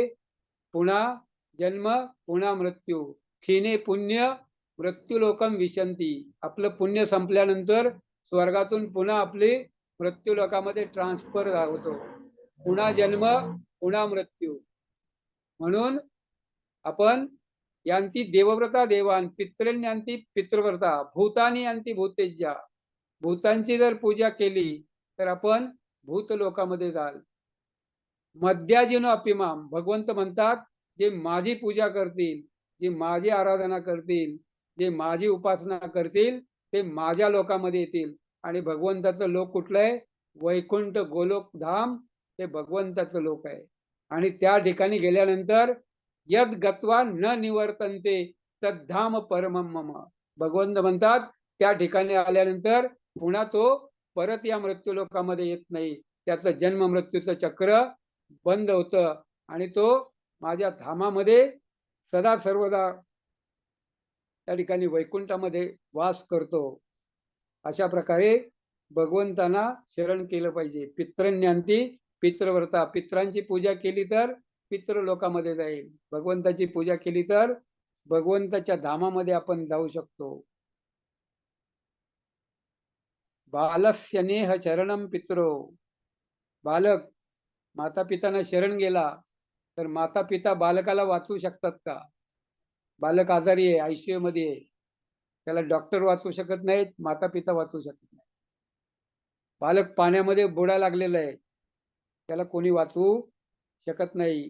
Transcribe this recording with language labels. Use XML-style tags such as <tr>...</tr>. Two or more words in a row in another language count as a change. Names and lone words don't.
<mr>पुन्हा जन्म पुन्हा मृत्यू.</mr> <sa>क्षीणे पुण्य मृत्यूलोकम विशंती.</sa> <mr>आपलं पुण्य संपल्यानंतर स्वर्गातून पुन्हा आपली मृत्यूलोकामध्ये ट्रान्सफर होतो. पुन्हा जन्म पुन्हा मृत्यू. म्हणून आपण</mr> <sa>यांती देवव्रता देवान, पितृन्यांती पितृव्रता, भूतानी यांती भूतेज्या.</sa> <mr>भूतांची जर पूजा केली तर आपण भूतलोकामध्ये जाल.</mr> <sa>मध्याजिन अपिमाम.</sa> <mr>भगवंत म्हणतात, जे माझी पूजा करतील, जे माझी आराधना करतील, जे माझी उपासना करतील, ते माझ्या लोकामध्ये येतील. आणि भगवंताचं लोक कुठलं आहे? वैकुंठ गोलोक धाम हे भगवंताचं लोक आहे. आणि त्या ठिकाणी गेल्यानंतर</mr> <sa>यद गत्वा न निवर्तन्ते तद्धाम परमम मम.</sa> <mr>भगवंत म्हणतात, त्या ठिकाणी आल्यानंतर पुन्हा तो परत या मृत्यूलोकामध्ये येत नाही. त्याचं जन्म मृत्यूचं चक्र बंद होतं आणि तो माझ्या धामामध्ये सदा सर्वदा त्या ठिकाणी वैकुंठामध्ये वास करतो. अशा प्रकारे भगवंतांना शरण केलं पाहिजे.</mr> <sa>पितृन्यांती पितृव्रता.</sa> <mr>पित्रांची पूजा केली तर पितृलोकामध्ये जाईल. भगवंताची पूजा केली तर भगवंताच्या धामामध्ये आपण जाऊ शकतो.</mr> <sa>बालस्य नेह शरणम पितरो.</sa> <mr>बालक माता पितांना शरण गेला तर माता पिता बालकाला वाचवू शकतात का? बालक आजारी आहे, आयसीयू मध्ये आहे, त्याला डॉक्टर वाचवू शकत नाहीत, माता पिता वाचवू शकत नाही. बालक पाण्यामध्ये बुडा लागलेला आहे, त्याला कोणी वाचवू शकत नाही.</mr>